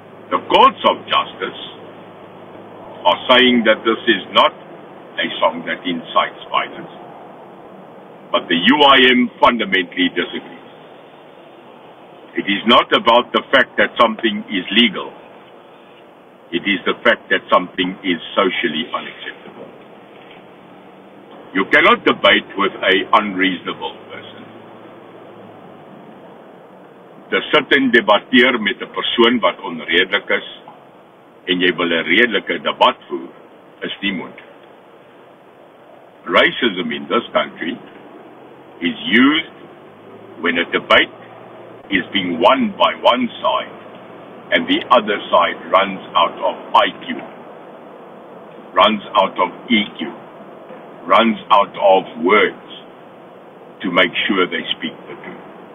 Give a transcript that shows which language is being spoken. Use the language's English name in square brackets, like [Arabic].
[English] The courts of justice are saying that this is not a song that incites violence, but the UIM fundamentally disagrees. It is not about the fact that something is legal. It is the fact that something is socially unacceptable. You cannot debate with an unreasonable person. [Afrikaans] Te sit en debatteer met 'n persoon wat onredelik is en jy wil 'n redelike debat voer, is nie moontlik. [English] Racism in this country is used when a debate is being won by one side and the other side runs out of IQ, runs out of EQ, runs out of words to make sure they speak the truth.